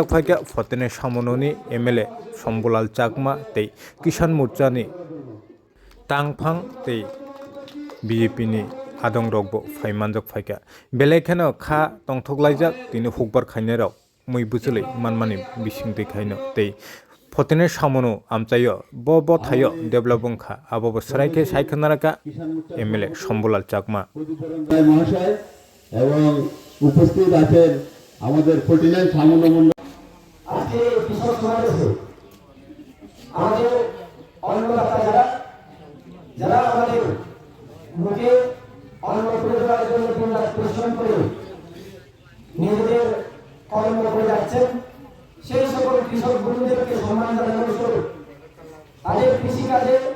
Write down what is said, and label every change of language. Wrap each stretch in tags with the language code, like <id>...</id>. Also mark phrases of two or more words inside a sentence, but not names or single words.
<trp>फाइका फतेने सामनुनि एमएलए शम्बुलाल चाकमा तै किसान मोर्चानि तांफां तै बिजेपिनि आदं रगबो फाइमानजाक फाइका बेलेखानो खा तंथगलाइजाक तिनि फुकबार खाइनाय राव मै बुसुलै मानमानि बिसिं दैखायनो तै फतेने सामनु आमचायो ब थायो डेभलप बंखा आबो सराइके साइखनाराका एमएलए शम्बुलाल चाकमा</trp> <bn>মহাশয় এবং উপস্থিত আছেন আমাদের ফটিনের সামনে মন্ডল। আজকে কৃষক সমাবেশে আমাদের অন্নদাতা যারা আমাদের মুখে অন্ন তুলে দেওয়ার জন্য দিনরাত পরিশ্রম করে নিজেদের কর্ম করে যাচ্ছেন, সেই সকল কৃষক বন্ধুদেরকে সম্মান জানানোর স্বরূপ তাদের কৃষিকাজে</bn>